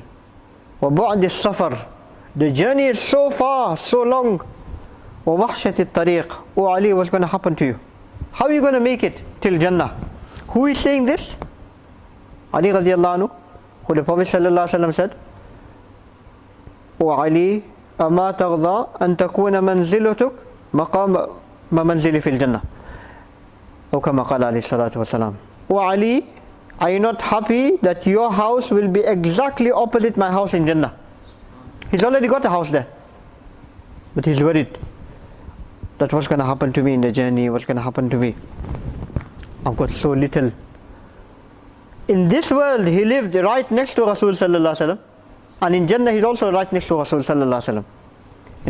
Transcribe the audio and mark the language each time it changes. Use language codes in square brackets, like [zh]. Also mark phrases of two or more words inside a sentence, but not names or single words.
[ar] وبعد السفر, [en] the journey is so far, so long. [ar] ووحشة الطريق, [en] oh Ali, what's going to happen to you? How are you going to make it till Jannah?" Who is saying this? Ali [ar] رضي الله عنه, [en] who the Prophet [ar] صلى الله عليه وسلم [en] said, [ar] "O Ali, أما تغضى أن تكون منزلتك مقام منزلي في الجنة." Or كما قال عليه الصلاة والسلام. [en] "O Ali, are you not happy that your house will be exactly opposite my house in Jannah?" He's already got a house there, but he's worried that what's going to happen to me in the journey, what's going to happen to me. I've got so little. In this world, he lived right next to Rasul [ar] صلى الله عليه وسلم, [en] and in Jannah he's also right next to Rasul [ar] صلى الله عليه وسلم.